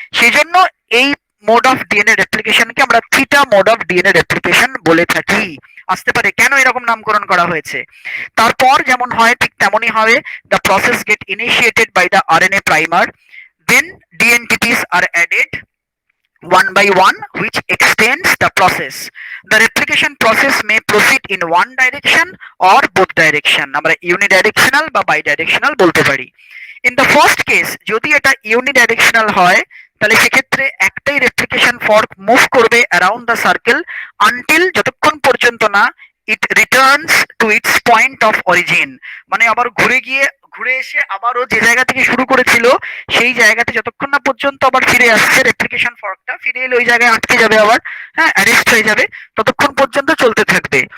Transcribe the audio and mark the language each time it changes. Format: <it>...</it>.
<bn>সেই জন্য এই মোড অফ ডিএনএ রেপ্লিকেশনকে আমরা theta mode of DNA replication বলে থাকি। আসতে পারে কেন এরকম নামকরণ করা হয়েছে। তারপর যেমন হয় ঠিক তেমনই হবে,</bn> <en>The process get initiated by the RNA primer, then dNTPs are added one by one, which extends the process. The replication process may proceed in one direction or both direction.</en> <bn>আমরা unidirectional বা bidirectional বলতে পারি।</bn> <en>In the first case,</en> <bn>যদি এটা unidirectional হয় তাহলে সেক্ষেত্রে একটাই রেপ্লিকেশন ফর্ক মুভ করবে</bn> <en>around the circle until,</en> <bn>যতক্ষণ পর্যন্ত না</bn> <en>it returns to its point of origin,</en> <bn>মানে আবার ঘুরে এসে আবারও যে জায়গা থেকে শুরু করেছিল সেই জায়গাতে যতক্ষণ না পর্যন্ত আবার ফিরে আসছে রেপ্লিকেশন ফর্কটা, ফিরে এলে ওই জায়গায় আটকে যাবে, আবার হ্যাঁ অ্যারেস্ট হয়ে যাবে, ততক্ষণ পর্যন্ত চলতে থাকবে।</bn>